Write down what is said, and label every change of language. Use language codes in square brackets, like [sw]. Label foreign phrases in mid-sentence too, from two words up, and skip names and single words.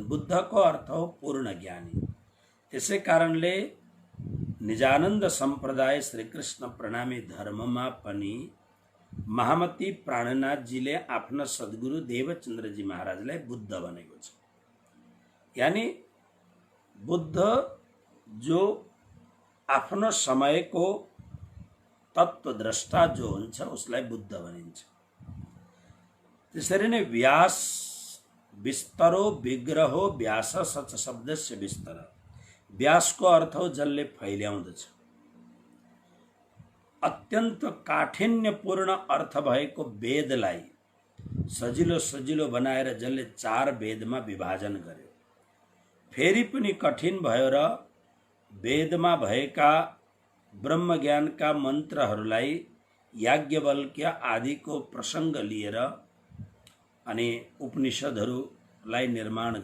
[ne] बुद्धको अर्थ हो पूर्ण ज्ञानी। त्यसै कारणले निजानन्द सम्प्रदाय श्रीकृष्ण प्रणामी धर्ममा पनि महामती प्राणनाथजीले आफ्ना सद्गुरु देवचन्द्रजी महाराजलाई बुद्ध भनेको छ। यानी बुद्ध जो आफ्नो समयको तत्त्वद्रष्टा जो हुन्छ उसलाई बुद्ध भनिन्छ। त्यसरी नै [sa] व्यास विस्तरो विग्रहो व्यास सच शब्दस्य विस्तर। [ne] व्यासको अर्थ हो जसले फैल्याउँदछ। अत्यन्त काठिन्यपूर्ण अर्थ भएको वेदलाई सजिलो सजिलो बनाएर जसले 4 वेदमा विभाजन गर्यो। फेरि पनि कठिन भयो र वेदमा भएका ब्रह्मज्ञानका मन्त्रहरूलाई याज्ञवल्क्य आदिको प्रसङ्ग लिएर अनि उपनिषदहरूलाई निर्माण